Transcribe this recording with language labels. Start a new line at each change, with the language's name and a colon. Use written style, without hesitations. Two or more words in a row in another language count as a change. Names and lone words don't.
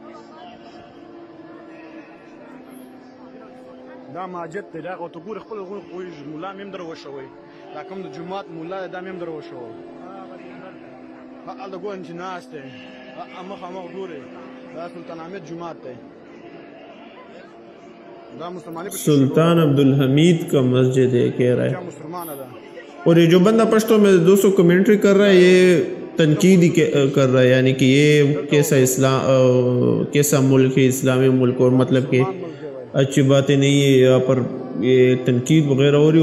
Pashto: دا ماجد دی، دا ورته وګورئ خپل ملا مې هم در وشوئ، دا کوم د جومات ملا دی دا مې هم در وشوئ هلته ګورئ چې ناست دی مخامخ ګورئ دا سلطان حمید جومات دی دا
Urdu: مسلمانی پہ سلطان عبدالحمید کا مسجد ہے کہہ رہا کیا ہے. مسلمان ہے دا اور یہ جو بندہ پشتو میں دوستوں کمنٹری کر رہا ہے یہ تنقید ہی کر رہا ہے، یعنی کہ یہ کیسا ملک ہے، اسلامی ملک، اور مطلب کہ اچھی باتیں نہیں ہے یہاں پر، یہ تنقید وغیرہ ہو رہی ہے.